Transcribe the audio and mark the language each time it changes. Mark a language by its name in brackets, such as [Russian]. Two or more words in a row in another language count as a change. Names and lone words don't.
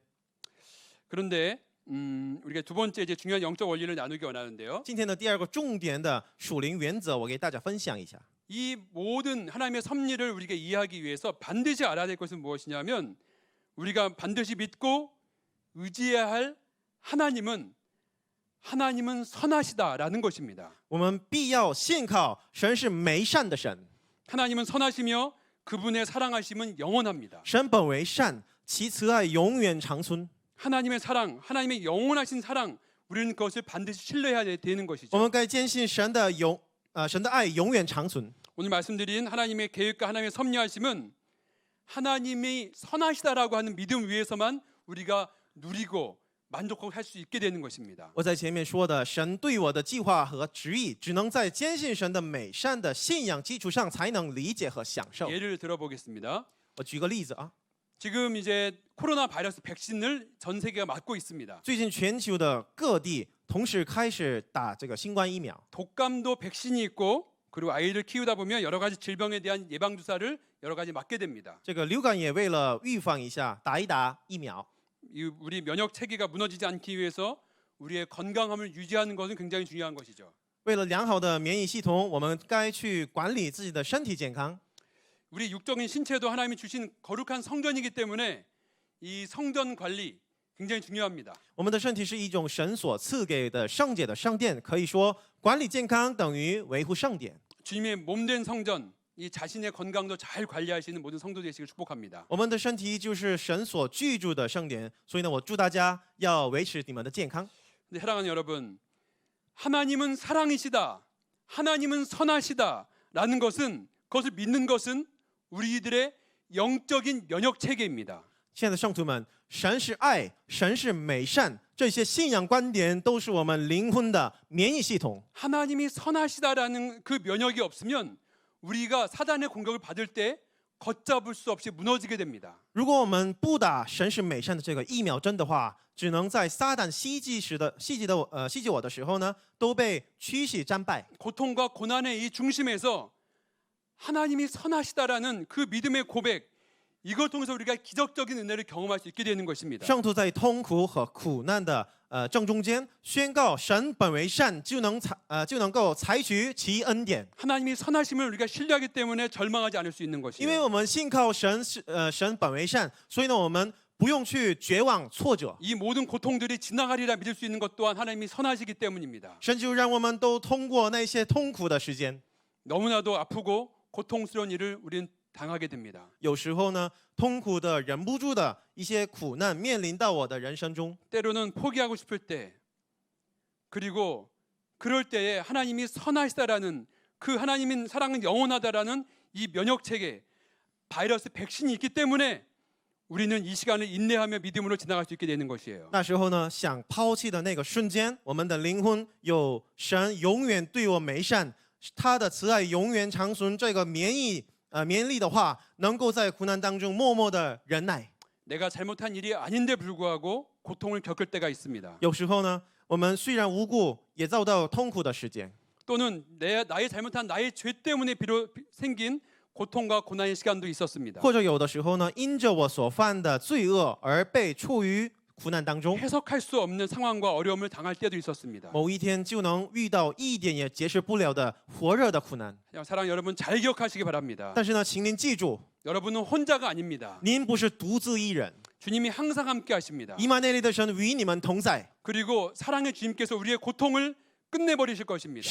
[Korean] 그런데 우리가 두 번째 이제 중요한 영적 원리를 나누기 원하는데요. [Chinese] 今天的第二个重点的属灵原则，我给大家分享一下。 [Korean] 이 모든 하나님의 섭리를 우리가 이해하기 위해서 반드시 알아야 될 것은 무엇이냐면 우리가 반드시 믿고 의지해야 할 하나님은 선하시다라는 것입니다. [Chinese] 我们必要信靠神是美善的神， [Korean] 하나님은 선하시며 그분의 사랑하심은 영원합니다. [Chinese] 神本为善，其慈爱永远长存。 [Korean] 하나님의 사랑, 하나님의 영원하신 사랑, 우리는 그것을 반드시 신뢰해야 되는 [Chinese] 我 [Korean] 것이죠. [Chinese] 们该坚信神的神的爱永远长存。 [Korean] 오늘 말씀드린 하나님의 계획과 하나님의 섭리하심은 하나님이 선하시다라고 하는 믿음 위에서만 우리가 누리고 만족하고 할 수 있게 되는 것입니다. [Chinese] 我在前面说的，神对我的计划和旨意，只能在坚信神的美善的信仰基础上才能理解和享受。 [Korean] 예를 들어보겠습니다. [Chinese] 我举个例子啊， [Korean] 지금 이제 코로나 바이러스 백신을 전 세계가 맞고 있습니다. [Chinese] 最近全球的各地同时开始打这个新冠疫苗， [Korean] 독감도 백신이 있고 그리고 아이를 키우다 보면 여러 가지 질병에 대한 예방 주사를 여러 가지 맞게 됩니다. [Chinese] 这个流感也为了预防一下，打一打疫苗。 [Korean] 우리 면역 체계가 무너지지 않기 위해서 우리의 건강함을 유지하는 것은 굉장히 중요한 것이죠. [Chinese] 为了良好的免疫系统，我们该去管理自己的身体健康。 [Korean] 우리 육적인 신체도 하나님이 주신 거룩한 성전이기 때문에 이 성전 관리 굉장히 중요합니다. [Chinese] 我们的身体是一种神所赐给的圣洁的圣殿，可以说管理健康等于维护圣殿。 [Korean] 주님의 몸된 성전, 이 자신의 건강도 잘 관리하시는 모든 성도 되시길 축복합니다. [Chinese] 我们的身体就是神所居住的圣殿，所以呢，我祝大家要维持你们的健康。 [Korean] 근데 사랑하는 여러분, 하나님은 사랑이시다, 하나님은 선하시다라는 것은 그것을 믿는 것은 우리들의 영적인 면역 체계입니다. [Chinese] 亲爱的圣徒们，神是爱，神是美善，这些信仰观点都是我们灵魂的免疫系统。 [Korean] 하나님이 선하시다라는 그 면역이 없으면 우리가 사단의 공격을 받을 때 걷잡을 수 없이 무너지게 됩니다. [Chinese] 如果我们不打神是美善的这个疫苗针的话，只能在撒旦袭击我的时候呢，都被驱使战败。 [Korean] 고통과 고난의 이 중심에서 하나님이 선하시다라는 그 믿음의 고백, 이걸 통해서 우리가 기적적인 은혜를 경험할 수 있게 되는 것입니다. [Chinese] 圣徒在痛苦和苦难的正中间宣告神本为善，就能够采取其恩典。 [Korean] 하나님이 선하심을 우리가 신뢰하기 때문에 절망하지 않을 수 있는 [Chinese] 因为 [Korean] 것이에요. [Chinese] 我们信靠神神本为善，所以呢，我们不用去绝望挫折。 [Korean] 이 모든 고통들이 지나가리라 믿을 수 있는 것 또한 하나님이 선하시기 때문입니다. [Chinese] 神就让我们都通过那些痛苦的时间。 [Korean] 너무나도 아프고 고통스러운 일을 우리는 당하게 됩니다. [Chinese] 有时候呢，痛苦的忍不住的一些苦难面临到我的人生中， [Korean] 때로는 포기하고 싶을 때, 그리고 그럴 때에 하나님이 선하시다라는 그 하나님인 사랑은 영원하다라는 이 면역 체계, 바이러스 백신이 있기 때문에 우리는 이 시간을 인내하며 믿음으로 지나갈 수 있게 되는 것이에요. [Chinese] 那时候呢，想抛弃的那个瞬间，我们的灵魂有神永远对我美善，他的慈爱永远长存。这个免疫力的话，能够在苦难当中默默的忍耐。 [Korean] 내가 잘못한 일이 아닌데 불구하고 고통을 겪을 때가 있습니다. [Chinese] 有时候呢，我们虽然无辜，也遭到痛苦的时间。 [Korean] 또는 나의 잘못한 나의 죄 때문에 비록 생긴 고통과 고난의 시간도 있었습니다. [Chinese] 或者有的时候呢，因着我所犯的罪恶而被处于苦难当中， [Korean] 해석할 수 없는 상황과 어려움을 당할 때도 있었습니다. [Chinese] 某一天就能遇到一点也解释不了的火热的苦难。 [Korean] 사랑 여러분 잘 기억하시기 바랍니다. [Chinese] 但是呢，请您记住， [Korean] 여러분은 혼자가 아닙니다. [Chinese] 您不是独自一人， [Korean] 주님이 항상 함께 하십니다. [Chinese] 以马内利的神与你们同在， [Korean] 그리고 사랑의 주님께서 우리의 고통을 끝내버리실 것입니다.